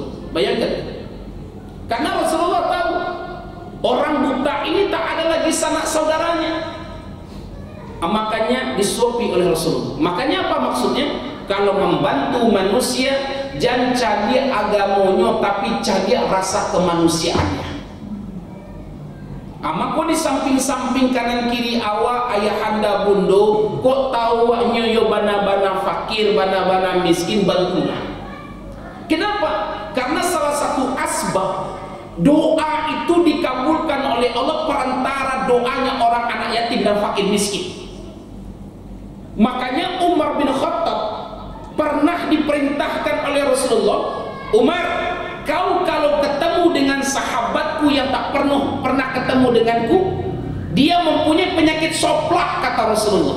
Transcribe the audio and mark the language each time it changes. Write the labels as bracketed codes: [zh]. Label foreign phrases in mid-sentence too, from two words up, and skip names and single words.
[id] Bayangkan, karena Rasulullah tahu orang buta ini tak ada lagi sanak saudaranya, makanya disuapi oleh Rasulullah. Makanya apa maksudnya? Kalau membantu manusia, jangan cari agamonyo, tapi cari rasa kemanusiaannya. [min] Maka di samping-samping kanan kiri awak ayahanda bundo, kok tahu nyoyo bana-bana fakir, bana-bana miskin, bantulah. [id] Kenapa? Karena salah satu asbab doa itu dikabulkan oleh Allah perantara doanya orang anak yatim dan fakir miskin. Makanya Umar bin Khattab pernah diperintahkan oleh Rasulullah, Umar, kau kalau ketemu dengan sahabatku yang tak pernah ketemu denganku, dia mempunyai penyakit soplak, kata Rasulullah.